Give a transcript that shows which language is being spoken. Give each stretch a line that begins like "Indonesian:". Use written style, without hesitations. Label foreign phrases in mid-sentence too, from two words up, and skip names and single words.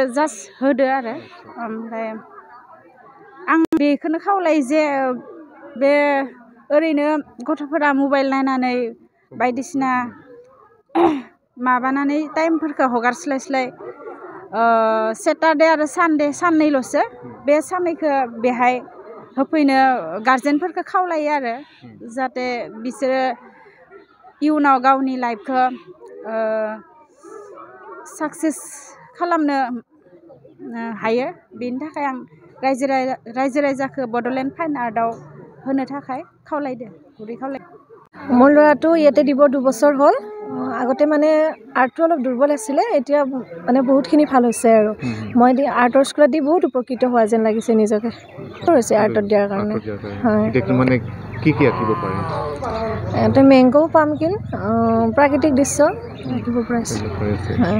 Bodo: जास्ट होदो आरो ओमफ्राय आं बेखौनो खावलायो जे बे ओरैनो गथ'फोरा मबाइल नायनानै बायदिसिना माबानानै टाइमफोरखौ हगारस्लायस्लाय सेटारडे आरो सानडे साननैल'सो बे साननैखौ बेहाय होफैनो गार्जेनफोरखौ खावलायो आरो जाहाथे बिसोरो इयुनाव गावनि लाइफखौ साक्सेस खालामनो हायो बेनि थाखाय आं रायजो राजाखौ बड'लेण्ड फाइन आर्टआव होनो थाखाय खावलायदो गुरै खावलायदो
Assamese: মোৰ ল'ৰাটো ইয়াতে দিব 2 বছৰ হ'ল আগতে মানে আৰ্টটো অলপ দুৰ্বল আছিলে এতিয়া মানে বহুতখিনি ভাল হৈছে আৰু মই আৰ্টৰ স্কুলত দি বহুত উপকৃত হোৱা যেন লাগিছে নিজকে হৈছে আৰ্টত দিয়াৰ কাৰণে হয় এতিয়া মানে কি আঁকিব পাৰে এটা
English: mango pumpkin
Assamese: প্ৰাকৃতিক দৃশ্য আঁকিব পাৰিছে হয়